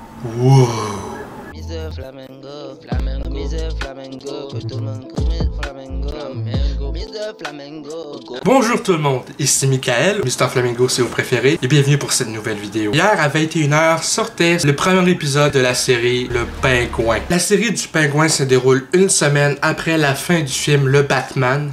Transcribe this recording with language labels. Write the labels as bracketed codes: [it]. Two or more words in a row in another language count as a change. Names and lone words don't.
[fr] Wow. Mr. Flamengo, Flamengo, Mr. Flamengo, que tout le monde connaît Flamengo, Flamengo, Mr. Flamengo. Bonjour tout le monde, ici Michael, Mr. Flamingo c'est vos préférés, et bienvenue pour cette nouvelle vidéo. Hier à 21h sortait le premier épisode de la série Le Pingouin. La série du Pingouin se déroule une semaine après la fin du film Le Batman.